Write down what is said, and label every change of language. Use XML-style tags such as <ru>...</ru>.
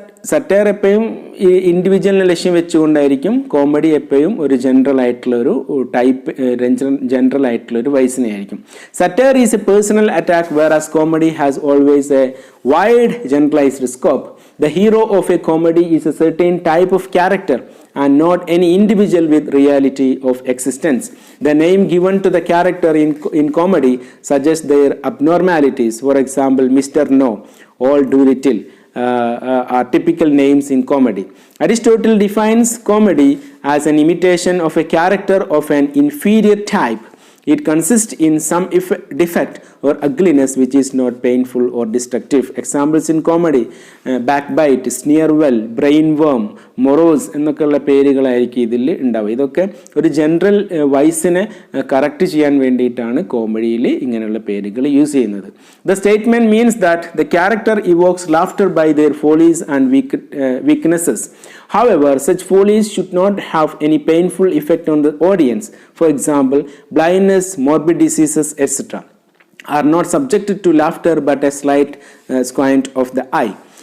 <ml>Satire എപ്പോഴും ഈ ഇൻഡിവിജ്വലിനെ ലക്ഷ്യം വെച്ചുകൊണ്ടായിരിക്കും. കോമഡി എപ്പോഴും ഒരു ജനറൽ ആയിട്ടുള്ള ഒരു ടൈപ്പ്, ജനറൽ ആയിട്ടുള്ള ഒരു വൈസിനെ ആയിരിക്കും.</ml> <en>Satire is a personal attack, whereas comedy has always a wide generalized scope. The hero of a comedy is a certain type of character and not any individual with reality of existence. The name given to the character in comedy suggests their abnormalities. For example, Mr. No, All Do Little are typical names in comedy. Aristotle defines comedy as an imitation of a character of an inferior type. It consists in some defect or ugliness which is not painful or destructive. Examples in comedy: backbite, sneer well, brainworm, morose</en> <ml>എന്നൊക്കെയുള്ള പേരുകളായിരിക്കും ഇതിൽ ഉണ്ടാവുക. ഇതൊക്കെ ഒരു general വൈസിനെ correct ചെയ്യാൻ വേണ്ടിയിട്ടാണ് കോമഡിയിൽ ഇങ്ങനെയുള്ള പേരുകൾ use ചെയ്യുന്നത്.</ml> <en>The statement means that the character evokes laughter by their follies and weaknesses. However, such follies should not have any painful effect on the audience. For example, blindness, morbid diseases, etc. are not subjected to laughter but a slight squint of the eye.</en>